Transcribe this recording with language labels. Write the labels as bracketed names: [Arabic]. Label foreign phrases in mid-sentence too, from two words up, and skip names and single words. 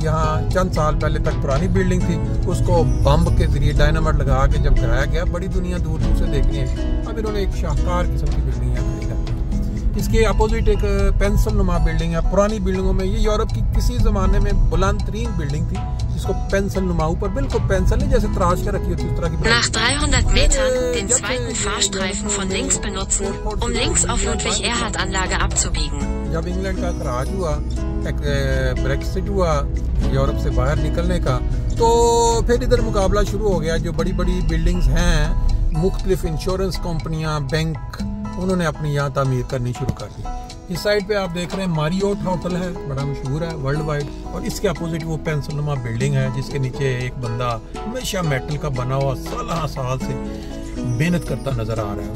[Urdu] یہاں چند سال پہلے تک پرانی بلڈنگ تھی، اس کو بم کے ذریعے ڈائنامائٹ لگا کے جب گرایا گیا، بڑی دنیا دور دور سے دیکھنی ہے. اب انہوں نے ایک شاہکار قسم کی بلڈنگ یہاں کھڑی ہے۔ اس کے اپوزٹ ایک پینسل نما بلڈنگ ہے. پرانی بلڈنگوں میں یہ یورپ کی کسی زمانے میں بلند ترین بلڈنگ تھی، جس کو پینسل نما، اوپر بالکل پینسل نہیں جیسے تراش کے رکھی ہوتی اس طرح کی. [German] Nach 300 Metern den zweiten Fahrstreifen von links benutzen, um links auf Ludwig-Erhard-Anlage abzubiegen. [Urdu] جب انگلینڈ کا خروج ہوا، ایک بریگزٹ ہوا یورپ سے باہر نکلنے کا، تو پھر ادھر مقابلہ شروع ہو گیا. جو بڑی بڑی بلڈنگز ہیں، مختلف انشورنس کمپنیاں، بینک، انہوں نے اپنی یہاں تعمیر کرنی شروع کر دی. اس سائیڈ پہ آپ دیکھ رہے ہیں میریٹ ہوٹل ہے، بڑا مشہور ہے [English] world wide, [Urdu] اور اس کے اپوزٹ وہ پینسل نما بلڈنگ ہے جس کے نیچے ایک بندہ ہمیشہ میٹل کا بنا ہوا سال سے محنت کرتا نظر آ رہا ہے.